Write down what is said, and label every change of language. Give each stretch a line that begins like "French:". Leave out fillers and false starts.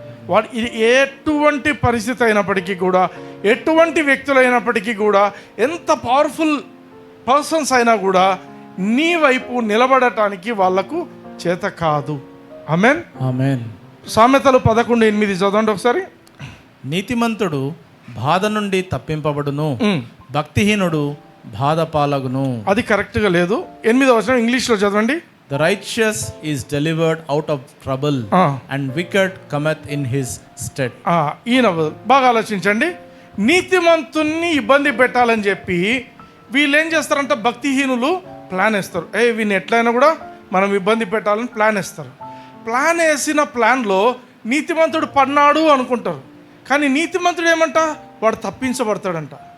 Telugu: వాడు ఇది ఎటువంటి పరిస్థితి అయినప్పటికీ కూడా, ఎటువంటి వ్యక్తులు అయినప్పటికీ కూడా, ఎంత పవర్ఫుల్ పర్సన్స్ అయినా కూడా నీ వైపు నిలబడటానికి వాళ్లకు చేత కాదు. ఆమేన్. ఆమేన్. సామెతలు 11:8 చదవండి ఒకసారి. నీతిమంతుడు బాధ నుండి తప్పింపబడును, భక్తిహీనుడు బాధ పాలగును. అది కరెక్ట్గా లేదు. 8వ వచనం ఇంగ్లీష్లో చదవండి.
English: The righteous is delivered out of trouble, and wicked cometh in his stead.
Telugu: ఈయన బాగా ఆలోచించండి. నీతిమంతుణ్ణి ఇబ్బంది పెట్టాలని చెప్పి వీళ్ళు ఏం చేస్తారంటే భక్తిహీనులు ప్లాన్ వేస్తారు. వీళ్ళని ఎట్లయినా కూడా మనం ఇబ్బంది పెట్టాలని ప్లాన్ వేస్తారు. ప్లాన్ వేసిన ప్లాన్లో నీతిమంతుడు పడినాడు అనుకుంటారు. కానీ నీతిమంతుడు ఏమంట, వాడు తప్పించబడతాడంట.